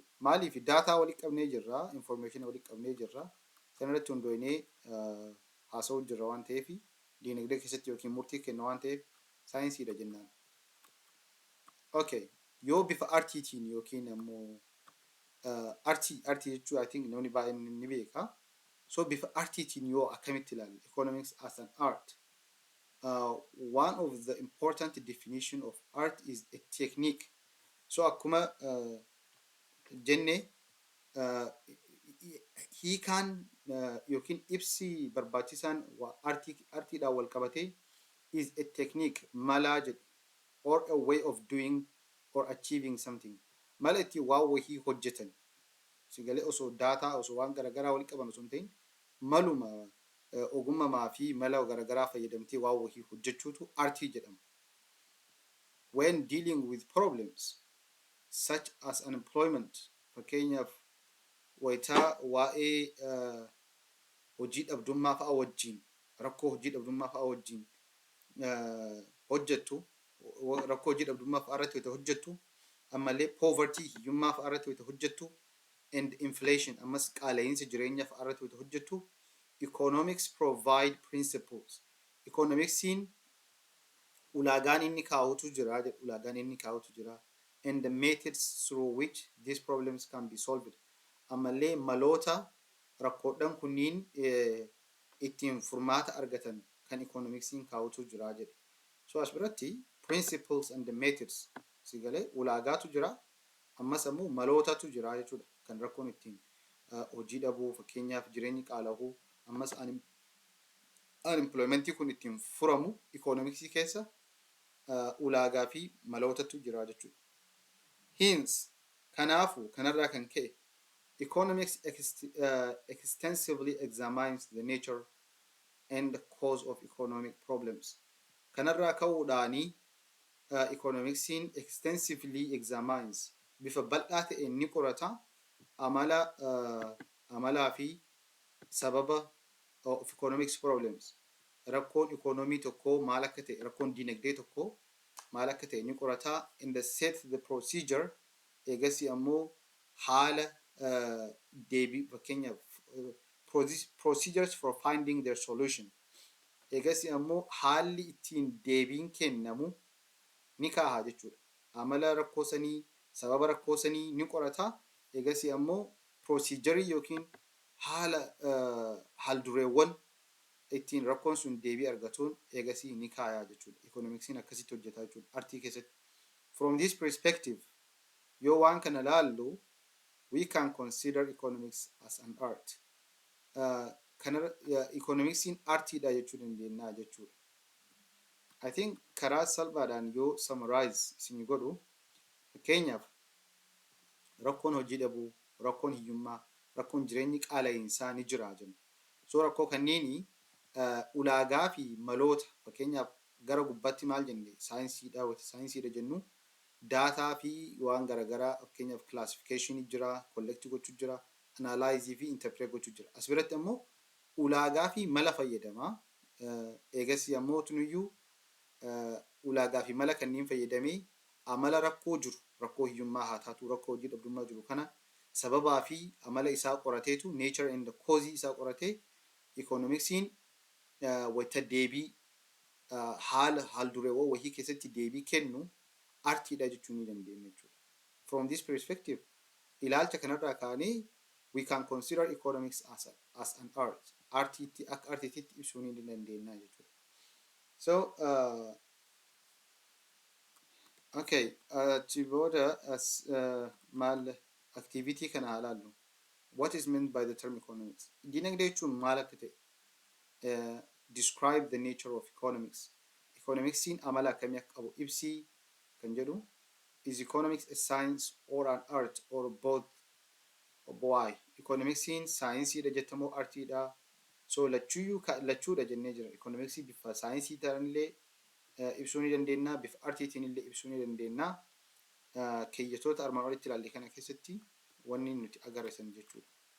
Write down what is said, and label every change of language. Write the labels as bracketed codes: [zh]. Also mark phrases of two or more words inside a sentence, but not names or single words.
[om] Maaliif daataa walitti qabnee jirra, information walitti qabnee jirra, sanarratti hundoonee haasa'uu jirra waan ta'eef diinagdee keessatti yookiin murtii kenna waan ta'eef saayinsiidha jennaan. Okay, yoo bifa artiitiin yookiin ammoo artii jechuun I think namni baay'een ni beeka. So bifa artiitiin yoo akkamitti ilaalle economics as an art. [en] One of the important definition of art is a technique. So [om] akkuma jenne hiikaan yookiin ibsi barbaachisaan artiidhaan wal qabatee [en] is a technique [om] malaa jedhu [en] or a way of doing or achieving something. [om] Mala itti waa wahii hojjetan sigalee osoo daataa osoo waan garagaraa walitti qaban osoo hin ta'in maluma ogummaa fi mala garagaraa fayyadamtee waa wahii hojjechuutu artii jedhama. [en] When dealing with problems such as unemployment, [om] fakkeenyaaf wayitaa waa'ee hojii dhabdummaa fa'a wajjin rakkoo hojii dhabdummaa fa'a wajjin hojjettu rakkoo hojii dhabdummaa fa'a irratti hojjettu ammallee poverty hiyyummaa fa'a irratti hojjettu [en] and inflation [om] ammas qaala'insa jireenya fa'a irratti hojjettu [en] economics provide principles. [om] Economicsiin ulaagaan inni kaa'utu jira jedhu ulaagaan inni kaa'utu jira [en] and the methods through which these problems can be solved. [om] Ammallee maloota rakkoodhaan kunniin ittiin furmaata argatan kan economicsiin kaawwatu jira jedhe. So as biratti [en] principles and the methods [om] sigalee ulaagaatu jira ammas ammoo malootatu jira jechuudha kan rakkoon ittiin hojii dhabuu fakkeenyaaf jireenyi qaala'uu ammas unemploymentii kun ittiin furamu economicsii keessa ulaagaa fi malootatu jira jechuudha. Hence kanaafu kanarraa kan ka'e [en] economics extensively examines the nature and the cause of economic problems. [om] Kanarraa ka'uudhaanii economicsiin [en] extensively examines [om] bifa bal'aa ta'een ni qorata amalaa fi sababa [en] of economics problems. [om] Rakkoon economy tokko maal akka ta'e rakkoon dinagdee tokko maal akka ta'e ni qorata [en] in the set the procedure [om] eegasii ammoo haala deebii fakkeenyaaf [en] procedures for finding their solution [om] eegasii ammoo haalli ittiin deebiin kennamu ni kaaha jechuudha. Amala rakkoosanii sababa rakkoosanii ni qorata eegasii ammoo procedure yookiin haala haldureewwan ittiin rakkoon sun deebii argatuun eegasii ni kaayaa jechuudha. Economicsiin akkasitti hojjetaa jechuudha artii keessatti. [en] From this perspective [om] yoo waan kana laallu [en] we can consider economics as an art. [om] Economicsiin artiidha jechuu dandeenya jechuudha. [en] I think [om] karaa salphaadhaan yoo summarize isin godhu fakkeenyaaf rakkoon hojii dhabuu, rakkoon hiyyummaa, rakkoon jireenyi qaala'insaa ni jira jenna. So rakkoo kanneeni ulaagaa fi maloota fakkeenyaaf gara gubbaatti maal jenne saayinsiidha jennu daataa fi waan garagaraa fakkeenyaaf classification jira, collect gochuu jira, analyze fi interpret gochuu jira. As biratti ammoo ulaagaa fi mala fayyadamaa eegasii ammoo tunuyyuu ulaagaa fi mala kanneen fayyadamee amala rakkoo jiru rakkoo hiyyummaa haa taatu rakkoo hojii dhabdummaa jiru kana sababaa fi amala isaa qorateetu [en] nature and the cause [om] isaa qoratee economicsiin wayita deebii haala haldureewwan wahii keessatti deebii kennu artiidha jechuu ni dandeenya jechuudha. [en] From this perspective [om] ilaalcha kanarraa kaanee [en] we can consider economics as an art. [om] Artiitti akka artiitti ibsuu ni dandeenya jechuudha. So okay, Chiboda as mal activity kana halaallu. [en] What is meant by the term economics? [om] Dinagdee jechuun maal akka ta'e [en] describe the nature of economics. [om] Economicsiin amala akkamii akka qabu ibsii kan jedhu. [en] Is economics a science or an art or both? Why? [om] Economicsiin saayinsiidha jettamoo artiidha. So lachuudha jennee jira. Economicsi bifa saayinsii ta'anillee ibsuu ni dandeenya, bifa artiitiin illee ibsuu ni dandeenya. Keeyyatoota armaan olitti ilaalle kana keessatti wanni nuti agarsiisan jechuudha.